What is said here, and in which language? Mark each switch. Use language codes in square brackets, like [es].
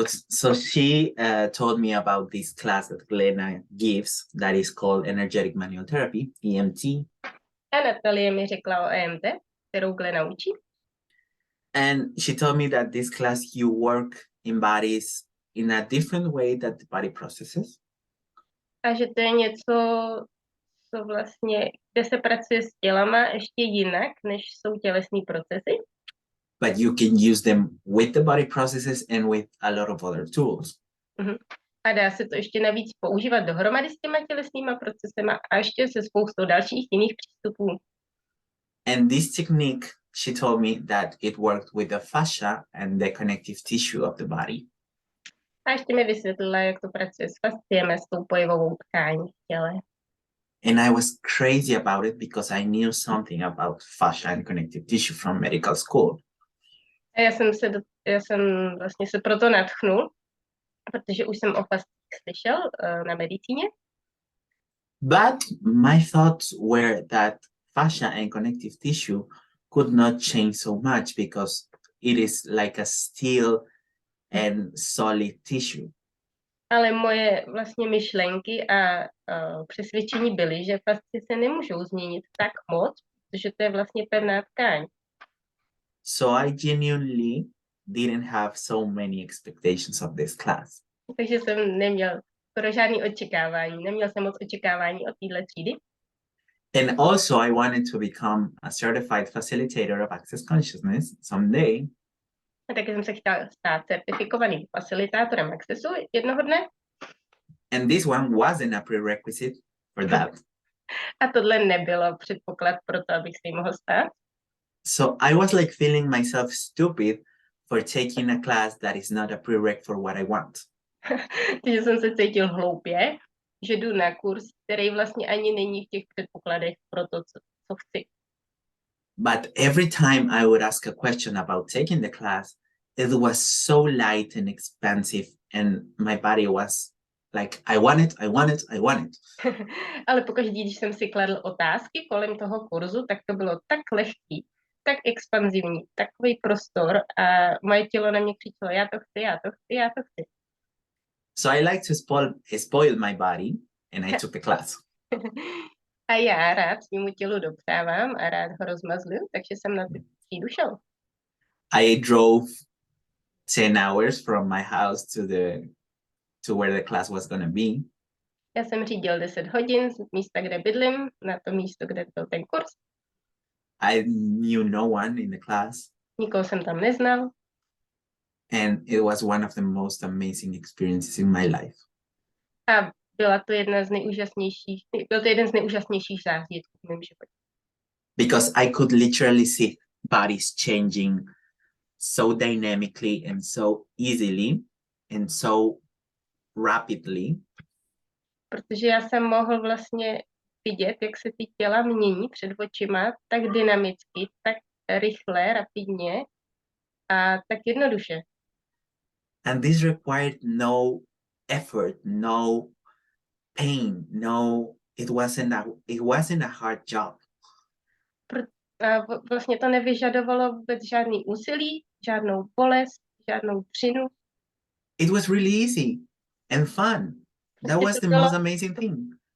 [en] So she told me about this class that Glenna gives that is called energetic manual therapy, EMT. [cs] A Natalie mi řekla o EMT, kterou Glenna učí. [en] And she told me that this class you work in bodies in a different way that the body processes. [cs] A že to je něco, co vlastně, kde se pracuje s tělama ještě jinak, než jsou tělesní procesy. [en] But you can use them with the body processes and with a lot of other tools. [cs] A dá se to ještě navíc používat dohromady s těma tělesnýma procesema a ještě se spoustou dalších jiných přístupů. [en] And this technique, she told me that it worked with the fascia and the connective tissue of the body. [cs] A ještě mi vysvětlila, jak to pracuje s fasciemi, s tou pojivovou tkání v těle. [en] And I was crazy about it because I knew something about fascia and connective tissue from medical school. [cs] A já jsem vlastně se proto nadchnul, protože už jsem o fascích slyšel na medicíně. [en] But my thoughts were that fascia and connective tissue could not change so much because it is like a steel and solid tissue. [cs] Ale moje vlastně myšlenky a přesvědčení byly, že fascie se nemůžou změnit tak moc, protože to je vlastně pevná tkáň. [en] So I genuinely didn't have so many expectations of this class. [cs] Takže jsem neměl skoro žádný očekávání. Neměl jsem moc očekávání od téhle třídy. [en] And also I wanted to become a certified facilitator of access consciousness someday. [cs] A taky jsem se chtěl stát certifikovaným facilitátorem accessu jednoho dne. [en] And this one wasn't a prerequisite for that. [cs] A tohle nebylo předpoklad pro to, abych se jí mohl stát. [en] So I was like feeling myself stupid for taking a class that is not a prereq for what I want. [cs] Takže jsem se cítil hloupě, že jdu na kurz, který vlastně ani není v těch předpokladech pro to, co chci. [en] But every time I would ask a question about taking the class, it was so light and expansive, and my body was like, I want it, I want it, I want it. [cs] Ale pokaždé, když jsem si kladl otázky kolem toho kurzu, tak to bylo tak lehký, tak expanzivní, takový prostor a moje tělo na mě křičelo, já to chci, já to chci, já to chci. [en] So I like to spoil my body, and I took the class. [cs] A já rád svému tělu dopřávám a rád ho rozmazluju, takže jsem na třídu šel. [en] I drove 10 hours from my house to where the class was going to be. [cs] Já jsem řídil 10 hodin z místa, kde bydlím, na to místo, kde byl ten kurz. [en] I knew no one in the class. [cs] Nikoho jsem tam neznal. [en] And it was one of the most amazing experiences in my life. [cs] A byl to jeden z nejúžasnějších zážitků v mém životě. [en] Because I could literally see bodies changing so dynamically and so easily and so rapidly. [cs] Protože já jsem mohl vlastně vidět, jak se ty těla mění před očima tak dynamicky, tak rychle, rapidně a tak jednoduše. [en] And this required no effort, no pain, it wasn't a hard job. [cs] Vlastně to nevyžadovalo vůbec žádný úsilí, žádnou bolest, žádnou třinu. [en] It was really easy and fun. That was the most amazing thing.